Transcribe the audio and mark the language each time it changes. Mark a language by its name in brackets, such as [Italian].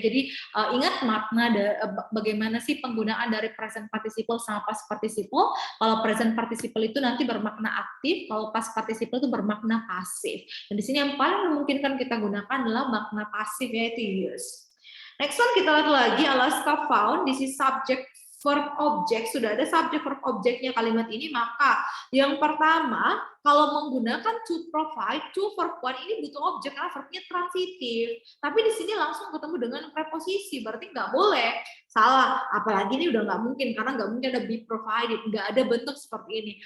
[Indonesian] Jadi ingat makna bagaimana sih penggunaan dari present participle sama past participle. Kalau present participle itu nanti bermakna aktif, kalau past participle itu bermakna pasif. Dan di sini yang paling memungkinkan kita gunakan adalah makna pasif yaitu use. [English] Next one [Indonesian] kita lihat lagi Alaska found. [English] This is subject verb object. [Indonesian] Sudah ada subject verb objectnya kalimat ini, maka yang pertama kalau menggunakan to provide, to verb 1 ini butuh objek karena verbnya transitif. Tapi di sini langsung ketemu dengan preposisi, berarti nggak boleh. Salah, apalagi ini udah nggak mungkin karena nggak mungkin ada be provided, nggak ada bentuk seperti ini.